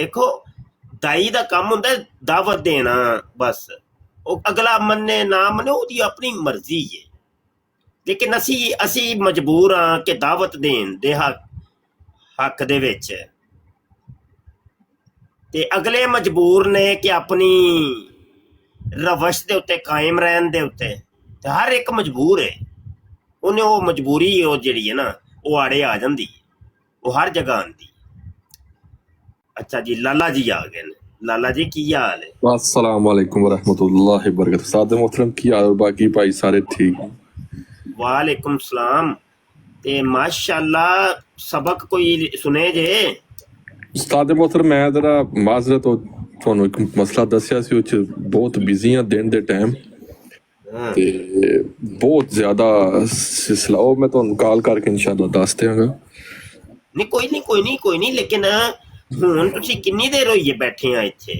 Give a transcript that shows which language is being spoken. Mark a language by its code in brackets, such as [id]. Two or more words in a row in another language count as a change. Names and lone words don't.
[pa] ਵੇਖੋ ਦਾਈ ਦਾ ਕੰਮ ਹੁੰਦਾ ਦਾਵਤ ਦੇਣਾ, ਬਸ ਉਹ ਅਗਲਾ ਮੰਨੇ ਨਾ ਮੰਨੇ ਉਹਦੀ ਆਪਣੀ ਮਰਜ਼ੀ ਹੈ, ਲੇਕਿਨ ਅਸੀਂ ਮਜਬੂਰ ਹਾਂ ਕਿ ਦਾਵਤ ਦੇਣ ਦੇ ਹੱਕ ਦੇ ਵਿੱਚ, ਤੇ ਅਗਲੇ ਮਜਬੂਰ ਨੇ ਕਿ ਆਪਣੀ ਰਵਸ਼ ਦੇ ਉੱਤੇ ਕਾਇਮ ਰਹਿਣ ਦੇ ਉੱਤੇ। ਤੇ ਹਰ ਇੱਕ ਮਜਬੂਰ ਹੈ, ਉਹਨੇ ਉਹ ਮਜਬੂਰੀ ਉਹ ਜਿਹੜੀ ਹੈ ਨਾ ਉਹ ਆੜੇ ਆ ਜਾਂਦੀ, ਉਹ ਹਰ ਜਗ੍ਹਾ ਆਉਂਦੀ। ਅੱਛਾ ਜੀ ਲਾਲਾ ਜੀ ਆ ਗਏ ਨੇ। ਲਾਲਾ ਜੀ ਕੀ ਹਾਲ ਹੈ? [ar] السلام عليكم ورحمة الله وبركاته. [pa] ਸਾਡੇ ਮੋਹਤਰਮ ਕੀ ਹਾਲ, ਬਾਕੀ ਭਾਈ ਸਾਰੇ ਠੀਕ ਹੈਂ? [ar] وعليكم السلام. [pa] ਤੇ ਮਾਸ਼ਾਅੱਲਾਹ ਸਬਕ ਕੋਈ ਸੁਣੇ ਜੇ? ਉਸਤਾਦ ਮੋਹਤਰਮ ਮੈਂ ਜ਼ਰਾ ਮਾਜ਼ਰਤ ਤੁਹਾਨੂੰ ਇੱਕ ਮਸਲਾ ਦੱਸਿਆ ਸੀ, ਉਹ 'ਚ ਬਹੁਤ ਬਿਜ਼ੀ ਆ ਦਿਨ ਦੇ ਟਾਈਮ ਤੇ ਬਹੁਤ ਜ਼ਿਆਦਾ ਸਿਲਸਿਲਾ, ਉਹ ਮੈਂ ਤੁਹਾਨੂੰ ਕਾਲ ਕਰਕੇ ਇਨਸ਼ਾਅੱਲਾ ਦੱਸ ਦਿਆਂਗਾ। ਨਹੀਂ ਕੋਈ ਨਹੀਂ ਲੇਕਿਨ ਹੁਣ ਤੁਸੀਂ ਕਿੰਨੀ ਦੇਰ ਹੋਈ ਹੈ ਬੈਠੇ ਆ ਇੱਥੇ?